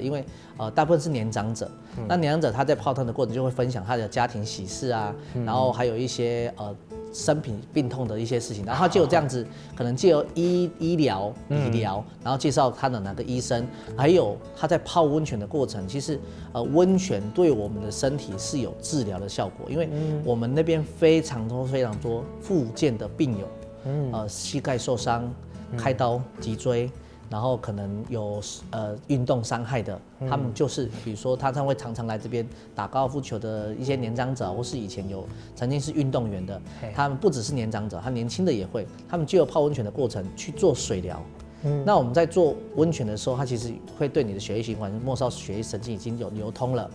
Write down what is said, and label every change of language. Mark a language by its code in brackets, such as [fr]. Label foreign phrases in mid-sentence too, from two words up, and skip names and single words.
[zh] 因為大部分是年長者，那年長者他在泡湯的過程就會分享他的家庭喜事啊，然後還有一些生病病痛的一些事情，然後他就有這樣子，可能借由醫療、理療，然後介紹他的哪個醫生，還有他在泡溫泉的過程，其實溫泉對我們的身體是有治療的效果，因為我們那邊非常多復健的病友，膝蓋受傷、開刀、脊椎。然後可能有運動傷害的，他們就是比如說他會常常來這邊打高爾夫球的一些年長者，或是以前曾經是運動員的，他們不只是年長者，他年輕的也會，他們就有泡溫泉的過程去做水療。那我們在做溫泉的時候，它其實會對你的血液循環、末梢血液神經已經有流通了。